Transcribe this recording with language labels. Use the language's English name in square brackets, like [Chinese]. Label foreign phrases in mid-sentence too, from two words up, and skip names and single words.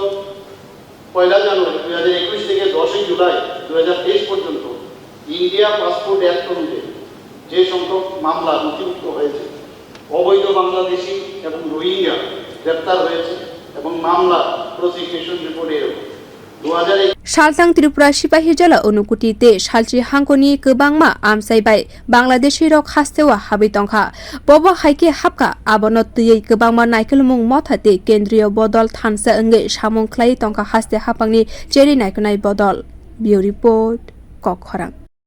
[Bangla] 1 জানুয়ারি 2021 থেকে 10 জুলাই 2023 পর্যন্ত ইন্ডিয়া পাসপোর্ট অ্যাক্ট অনুযায়ী যে সংখ্যক মামলা নথিভুক্ত হয়েছে অবৈধ বাংলাদেশি এবং রোহিঙ্গা গ্রেপ্তার হয়েছে এবং মামলা [English] prosecution report [Bangla] 2001 [Kok Borok] Saltang Tripura Sipahi Jala Unukutite Salchi Hangkoni Kebangma Amsaibai Bangladeshi rok Hasteo habwi tongkha Bobo haike hapka abonot tuye kebangma naikelmung mothate kendriyo bodol thansa onge samung khlai tongkha haste hapangni cheri naikonai bodol Bureau report Kokkhorang